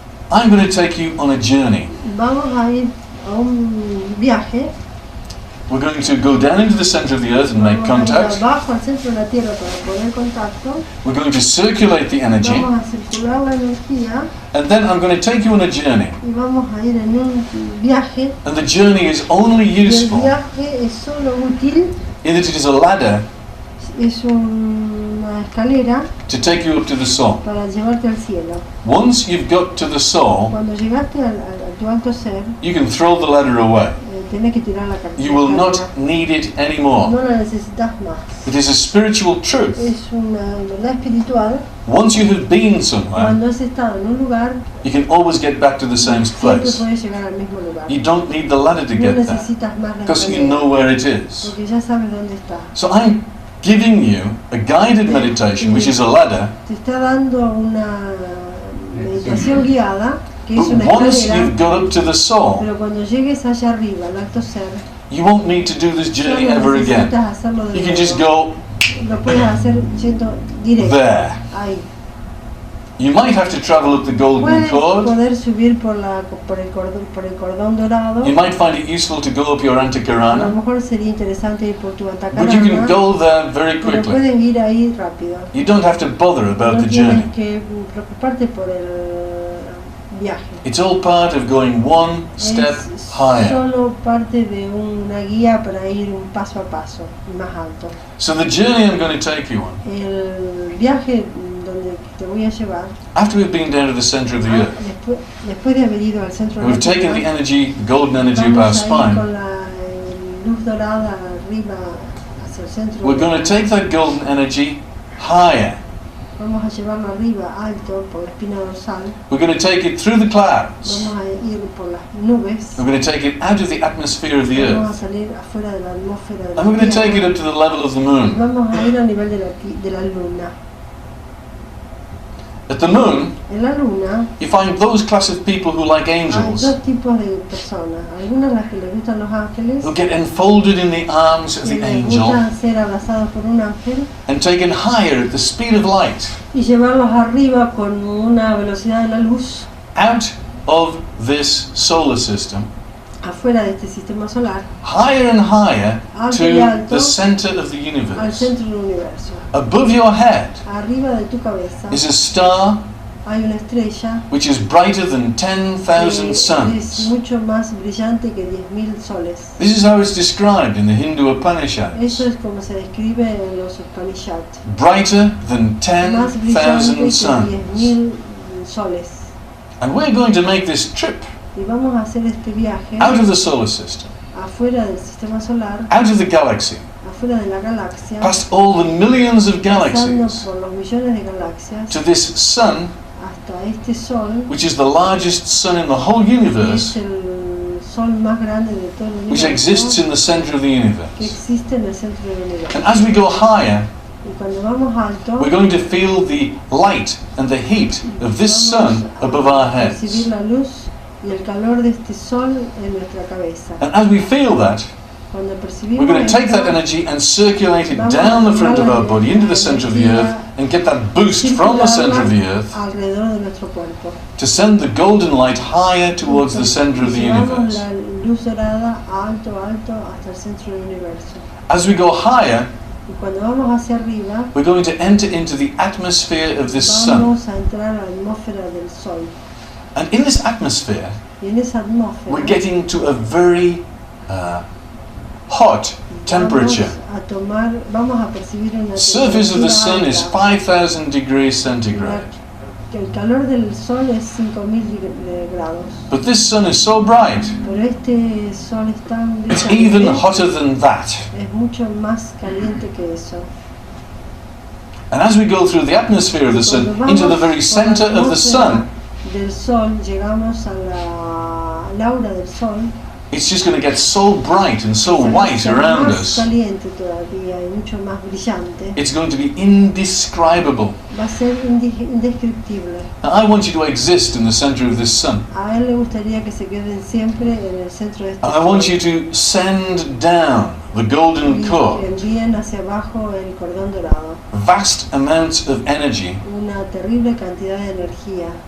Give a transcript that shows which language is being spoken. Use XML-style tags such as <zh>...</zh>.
<en>I'm going to take you on a journey.</en> <es>Vamos a ir a un viaje.</es> <en>We're going to go down into the center of the earth and make</en> <es>Vamos a ir</es> <en>contact.</en> <es>abajo al centro de la Tierra para poner contacto.</es> <en>We're going to circulate the energy.</en> <es>Vamos a circular la energía</es> <en>And then I'm going to take you on a journey.</en> <es>y vamos a ir en un viaje.</es> <en>And the journey is only</en> <es>Y el</es> <en>useful</en> <es>viaje es solo útil,</es> <en>in that it is a ladder</en> <es>es una escalera</es> <en>to take you up to the soul.</en> <es>para llevarte al cielo.</es> <en>Once you've got to the soul,</en> <es>Cuando llegaste a tu alto ser,</es> <en>you can throw the ladder away.</en> <es>tenés que tirar la cartera.</es> <en>You will not need it anymore.</en> <es>No la necesitas más.</es> <en>It is a spiritual truth.</en> <es>Es una verdad espiritual.</es> <en>Once you have been somewhere,</en> <es>Cuando has estado en un lugar,</es> <en>you can always get back to the same</en> <es>siempre</es> <en>place.</en> <es>puedes llegar al mismo lugar.</es> <en>You don't need the ladder to</en> <es>No</es> <en>get there</en> <es>necesitas más la</es> <en>because you</en> <es>escalera,</es> <en>know where it is.</en> <es>porque ya sabes dónde está.</es> <en>So I'm giving you a guided meditation, which is a ladder.</en> <es>Te está dando una meditación guiada, que es</es> <en>But</en> <es>una</es> <en>once</en> <es>escalera,</es> <en>you've got up to the soul,</en> <es>pero cuando llegues allá arriba, al alto ser,</es> <en>you won't need to do this</en> <es>ya</es> <en>journey</en> <es>no</es> <en>ever again.</en> <es>necesitas hacerlo de</es> <en>You can</en> <es>nuevo.</es> <en>just go</en> <es>Lo puedes hacer yendo directo,</es> <en>there.</en> <es>ahí.</es> <en>You might have to travel up the golden</en> <es>Puedes</es> <en>cord.</en> <es>poder subir por el cordón dorado.</es> <en>You might find it useful to go up your</en> <es>A lo</es> <en>Antakarana,</en> <es>mejor sería interesante ir por tu</es> <en>but you can</en> <es>Antakarana,</es> <en>go there very</en> <es>pero</es> <en>quickly.</en> <es>puedes ir ahí rápido.</es> <en>You don't have to bother about</en> <es>No</es> <en>the journey.</en> <es>tienes que preocuparte por el viaje.</es> <en>It's all part of going one step</en> <es>Es</es> <en>higher.</en> <es>solo parte de una guía para ir un paso a paso y más alto.</es> <en>So the journey I'm going to take you on,</en> <es>El viaje donde te voy a llevar,</es> <en>after we've been down to the center of the earth,</en> <es>después de haber ido al centro</es> <en>and</en> <es>de</es> <en>we've</en> <es>la</es> <en>taken the</en> <es>Tierra,</es> <en>energy, the golden energy of our</en> <es>vamos a ir</es> <en>spine,</en> <es>con la luz dorada arriba hacia el centro.</es> <en>we're going to take that golden energy higher.</en> <es>Vamos a llevarlo arriba, alto, por la espina dorsal.</es> <en>We're going to take it through the clouds.</en> <es>Vamos a ir por las nubes.</es> <en>We're going to take it out of the atmosphere of the</en> <es>Vamos a</es> <en>earth.</en> <es>salir afuera de la atmósfera de la</es> <en>And we're going to take it</en> <es>Tierra.</es> <en>up to the level of the</en> <es>Y</es> <en>moon.</en> <es>vamos a ir a nivel de la luna.</es> <en>At the moon,</en> <es>En la luna</es> <en>you find those class of people who like</en> <es>hay</es> <en>angels,</en> <es>dos tipos de personas. Algunas las que les gustan los ángeles,</es> <en>who get enfolded in the arms of</en> <es>que</es> <en>the</en> <es>les</es> <en>angel</en> <es>gusta ser abrazados por un ángel</es> <en>and taken higher at the speed of light,</en> <es>y llevarlos arriba con una velocidad de la luz,</es> <en>out of this solar system,</en> <es>afuera de este sistema solar,</es> <en>higher and higher</en> <es>alto y</es> <en>to</en> <es>alto,</es> <en>the center of the</en> <es>al</es> <en>universe.</en> <es>centro del universo.</es> <en>Above your head</en> <es>Arriba de tu cabeza</es> <en>is a star</en> <es>hay una estrella</es> <en>which is brighter than 10,000</en> <es>que es</es> <en>suns.</en> <es>mucho más brillante que 10.000 soles.</es> <en>This is how it's described in the Hindu Upanishads.</en> <es>Eso es como se describe en los Upanishads.</es> <en>Brighter than</en> <es>Más brillante</es> <en>10,000</en> <es>que</es> <en>suns.</en> <es>10.000 soles.</es> <en>And we're going to make this trip</en> <es>Y vamos a hacer este viaje</es> <en>out of the solar system,</en> <es>afuera del sistema solar,</es> <en>out of the galaxy,</en> <es>afuera de la galaxia,</es> <en>past all the millions of</en> <es>pasando</es> <en>galaxies,</en> <es>por los millones de galaxias,</es> <en>to this sun,</en> <es>hasta este sol,</es> <en>which is the largest sun in the whole</en> <es>que es</es> <en>universe,</en> <es>el sol más grande de todo el</es> <en>which exists</en> <es>universo,</es> <en>in the center of the</en> <es>que</es> <en>universe.</en> <es>existe en el centro del universo.</es> <en>And as we go higher,</en> <es>Y cuando vamos alto,</es> <en>we're going to feel the light and the heat of this sun above our</en> <es>percibir</es> <en>heads.</en> <es>la luz y el calor de este sol en nuestra cabeza.</es> <en>And as we feel that,</en> <es>Cuando</es> <en>we're</en> <es>percibimos</es> <en>going to take that</en> <es>esto,</es> <en>energy and circulate it down the front of our body into the center of the earth and get that boost from the center of the earth</en> <es>alrededor de nuestro cuerpo.</es> <en>to send the golden light higher towards the center of the</en> <es>Llevamos</es> <en>universe.</en> <es>la luz dorada alto, alto hasta el centro del universo.</es> <en>As we go higher,</en> <es>Y cuando vamos hacia arriba,</es> <en>we're going to enter into the atmosphere of this sun.</en> <es>vamos a entrar a la atmósfera del sol.</es> <en>And in this atmosphere,</en> <es>Y en esa atmósfera</es> <en>we're getting to a very hot temperature.</en> <es>vamos a percibir una</es> <en>The surface of the sun</en> <es>temperatura</es> <en>is</en> <es>alta.</es> <en>5,000 degrees centigrade.</en> <es>El calor del sol es 5.000 grados.</es> <en>But this sun is so bright,</en> <es>Pero este sol es tan</es> <en>it's</en> <es>brillante,</es> <en>even hotter than that.</en> <es>es mucho más caliente que eso.</es> <en>And as we go through the atmosphere of the sun,</en> <es>Cuando</es> <en>into the</en> <es>vamos</es> <en>very</en> <es>por</es> <en>center</en> <es>la</es> <en>of the sun,</en> <es>atmósfera del sol, llegamos a la aura del sol.</es> <en>it's just going to get so bright and so</en> <es>Se va a</es> <en>white</en> <es>hacer</es> <en>around</en> <es>más</es> <en>us.</en> <es>caliente todavía y mucho más brillante.</es> <en>It's going to be indescribable.</en> <es>Va a ser indescriptible.</es> <en>Now, I want you to exist in the center of this sun.</en> <es>A él le gustaría que se queden siempre en el centro de este</es> <en>And I want</en> <es>sol.</es> <en>you to send down the golden</en> <es>Y</es> <en>cord,</en> <es>envíen hacia abajo el cordón dorado.</es> <en>vast amounts of energy,</en> <es>Una terrible cantidad de energía</es>